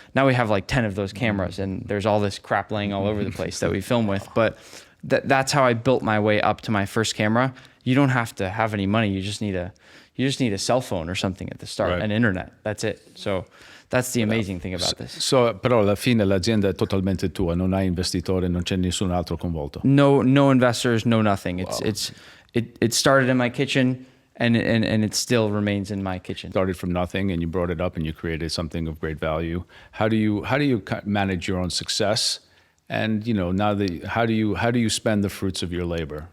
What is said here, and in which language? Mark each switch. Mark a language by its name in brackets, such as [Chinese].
[English] Now we have like 10 of those cameras, and there's all this crap laying all over the place that we film with. But that's how I built my way up to my first camera. You don't have to have any money. You just need a cell phone or something at the start, and internet. That's it. So that's the amazing thing about this. [Italian] So, però alla fine l'azienda è totalmente tua, non hai investitore, non c'è nessun altro coinvolto. [English] No investors, no nothing. It started in my kitchen, and it still remains in my kitchen. Started from nothing and you brought it up and you created something of great value. How do you manage your own success? And how do you spend the fruits of your labor?